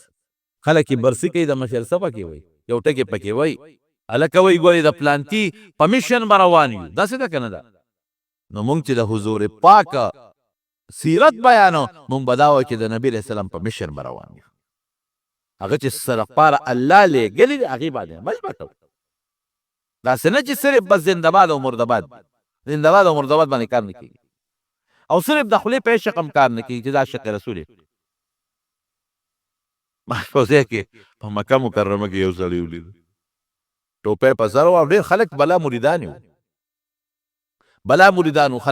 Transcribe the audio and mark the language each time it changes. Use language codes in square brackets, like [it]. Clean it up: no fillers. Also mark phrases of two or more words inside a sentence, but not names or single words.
[ps] خلک یې برسي کوي د مشر څه پکې وایي یو ټکې پکې وایي هلکه وایي ګورې د پلانتي په میشن به روان یو. داسې ده که نه ده؟ نو مونږ چې د حضور پاک سیرت بیانو مونږ به دا وایو چې د نبي علیه السلام په میشن به روان یو. هغه چې سره پاره الله لېږلي دي هغې باندې عمل به کوو. داسې نه چې صرف بس زنده‌باد او مرده‌باد زنده‌باد او مرده‌باد باندې کار نه کېږي او صرف د خولې په عشق هم کار نه کېږي چې دا عشق رسول یې. محفوظه کې په مکه مکرمه کې یو سړی ولیده ټوپۍ په سر و ډېر خلک بلا مریدان وو بلا مریدان وو.